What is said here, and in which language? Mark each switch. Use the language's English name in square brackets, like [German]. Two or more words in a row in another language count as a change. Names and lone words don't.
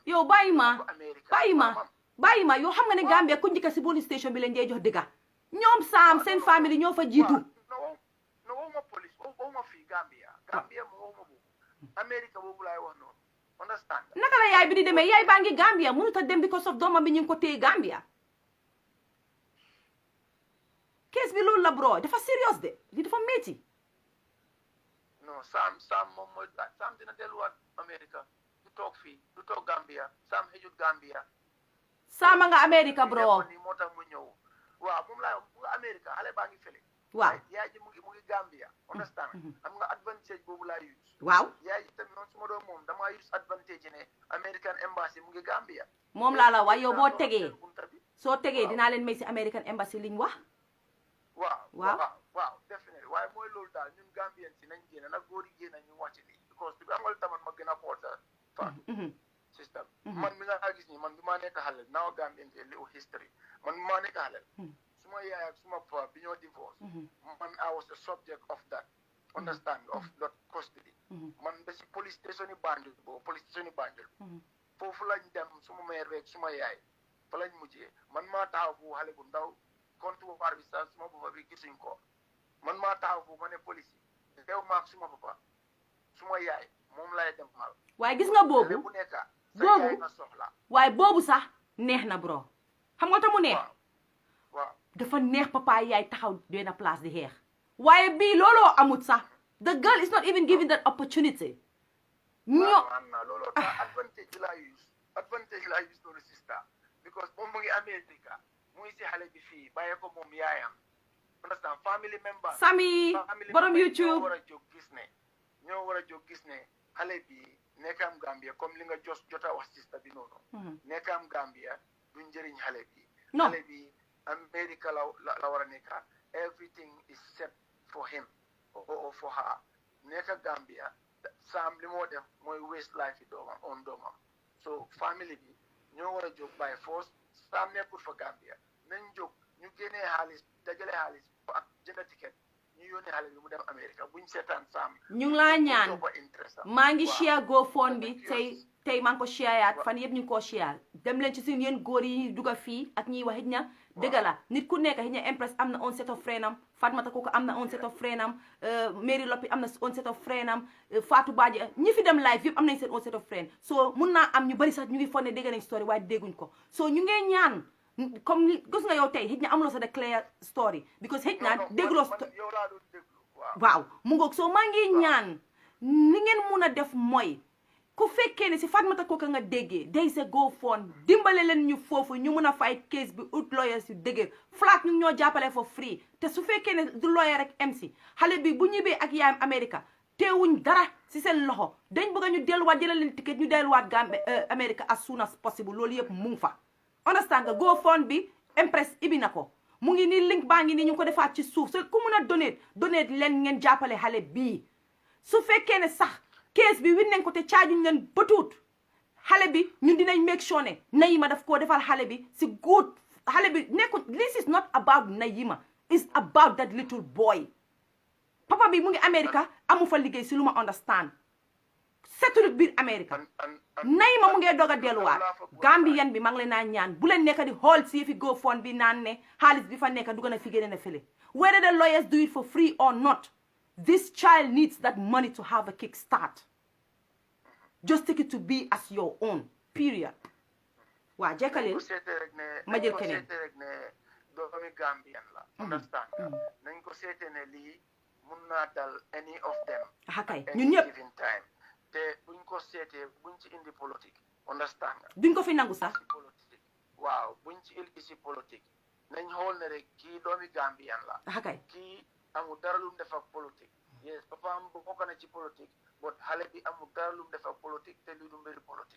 [Wolof] yow bàyyi ma yow xam nga ne Gambia ku njëkk si [English] police station [Wolof] bi leen dee jox dëgga ñoom Sam seen famille ñoo fa jiitu no waxuma police waxuma fii Gambia mu waxuma boobu America boobu laay wax noonu understand naka la yaay bi di demee yaay baa ngi Gambia mënut a dem [English] because of [Wolof] doomam bi ñu ngi ko téye Gambia case bi loolu la bro dafa serious de li dafa métti non Sam moom mooy Sam dina delluwaat America du toog fii du toog Gambia Sam xëjut Gambia Sam nga America bro moo tax mu ñëw waaw moom laa mu nga America xale baa ngi fële waaw yaay ji mu ngi Gambia understand am nga advantage boobu laa use waaw yaay ji tamit noonu su ma doon moom damaa use advantage ne American Embassy mu ngi Gambia moom laa la wax yow boo tegee soo tegee dinaa leen may si American Embassy liñ wax waaw definitely waaye mooy loolu daal ñun Gambien si nañ génn nag góor yi génn ñu wàcc lii because bi amal taman ma gën a xool sa Fatou système man mi nga gis ni man bi maa nekk xale naaw Gambien si [English] little history [Wolof] man bi maa nekk xale suma yaay ak suma papa bi ñoo divorce man [English] I was the subject of that understand of that custody [Wolof] man ba si [English] police station [Wolof] yi Banjul foofu lañ dem suma mère beeg suma yaay fa lañ mujjee man maa taxaw fu xale bu ndaw comptoir bi sax suma papa bi gisuñ ko man maa taxaw fu ma ne police yi dew maak suma papa suma yaay moom lay dem mal waaye gis nga boobu bu nekka boobu na soxla waaye boobu sax neex na bro xam nga tamu neex waaw dafa neex papa yaay taxaw benn place di xeex waaye bii looloo amut sax [English] the girl is not even given that opportunity [Wolof] ñoo looloo tax advantage la use noonu sister because moom mu ngi America mu ngi si xale bi fii bàyyi ko moom yaayam understand [English] family member [Wolof] Sami borom YouTube ñoo war a jóg gis ne xale bi nekkam Gambia comme li nga jota wax sista bi noonu nekkam Gambia du njëriñ xale bi xale bi America la war a nekka [English] everything is set for him or for her [Wolof] nekk Gambia Sam li moo def mooy [English] waste life [Wolof] yi doomam on doomam so family bi ñoo war a jóg [English] by force [Wolof] Sam nekkul fa Gambia nañ jóg ñu génnee xaalis dajale xaalis ak jënd ticket ñu yónnee xaalis bi mu dem America buñ seetaan Sam ñu ngi laa ñaan maa ngi share GoFundMe bi tey maa ngi ko share yaat fan yëpp ñu ngi koo share dem leen ci suñu yéen góor yi duga fii ak ñiy wax xëj na dëgg la nit ku nekk xëj na Empress am na [English] on set of friend [Wolof] am Fatmata Koko am na [English] on set of friend [Wolof] am Mary Loppi am na [English] on set of friend [Wolof] am Fatou Badji ñi fi dem live yëpp am nañ seen [English] on set of friend [Wolof] so mun naa am ñu bari sax ñu ngi foog ne dégg nañ story waaye dégguñ ko so ñu ngee ñaan comme gis nga yow tey xëj na amuloo sa de [English] clear story [Wolof] because xëj na dégloo waaw mu ngoog so maa ngi ñaan ni ngeen mun a def mooy ku fekkee ne si Fatmata Koko nga déggee day sa GoFundMe dimbale leen ñu foofu ñu mun a fay case bi ut lawyers yu dëgër flat ñu ñoo jàppale [English] for free [Wolof] te su fekkee ne du lawyer rek MC xale bi bu ñibbee ak yaayam America teewuñ dara si seen loxo dañ bëgg ñu delluwaat jëlal leen ticket ñu delluwaat Gambia America [English] as soon as possible [Wolof] loolu yëpp mu ngi fa understand nga GoFundMe bi Empress ibi na ko mu ngi nii link baa ngi nii ñu ko defaat ci suuf so ku mun a donate leen ngeen jàppale xale bii su fekkee ne sax kees bi win nañ ko te caajuñ leen bëtuut xale bi ñun dinañ [English] make sure [Wolof] ne Nahima daf koo defal xale bi si good xale bi nekkul [English] this is not about Nahima it's about that little boy [Wolof] papa bi mu ngi America amu fa liggéey si lu ma understand setulut biir America Nahima mu ngee doog a delluwaat Gambien bi maa ngi leen naa ñaan bu leen nekk di xool si fi GoFundMe bi naan ne xaalis bi fa nekk dugg na fi génne na fële [English] whether the lawyers do it for free or not this child needs that money to have a kickstart just take it to be as your own period [Wolof] waa jekkaleel ma jël keneen rek ne doomi Gambien la understand nañ ko seete ne lii mun naa dal [English] any of them [Wolof] kay ñun ñëpp given time te buñ ko seetee buñ ci indi politique understand nga duñ ko fi nangu sax politique waaw buñ ci indi si politique nañ xool ne rek kii doomi Gambien la kay kii amul dara lu mu def ak politique yes papa am bokk na ci politique but xale bi amul dara lu mu def ak politique te lii du mbiri politique